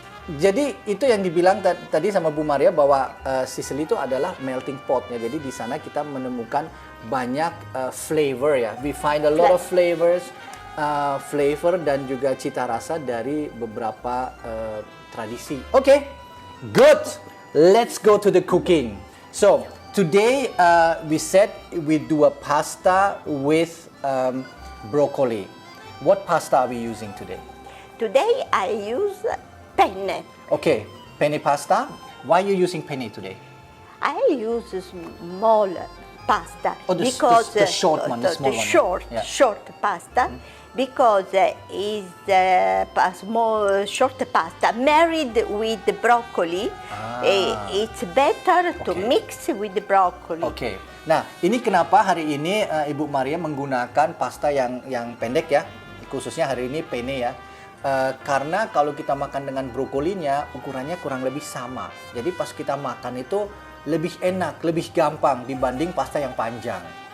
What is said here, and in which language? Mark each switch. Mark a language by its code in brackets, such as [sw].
[id] Jadi itu yang dibilang tadi sama Bu Maria bahwa Sicily itu adalah melting pot ya. Jadi di sana kita menemukan banyak flavor ya. [en] We find a lot of flavors, flavor [id] dan juga cita rasa dari beberapa tradisi. [en] Okay, good. Let's go to the cooking. So today we said we do a pasta with broccoli. What pasta are we using today? Today I use penne. Okay, penne pasta. Why are you using penne today? I use small pasta because the short one, the small one. Short pasta. Because is a small short pasta married with the broccoli. It's better to mix with the broccoli. Okay. [id] Nah, ini kenapa hari ini Ibu Maria menggunakan pasta yang pendek ya, khususnya hari ini penne ya. Karena kalau kita makan dengan brokolinya ukurannya kurang lebih sama. Jadi pas kita makan itu lebih enak, lebih gampang dibanding pasta yang panjang.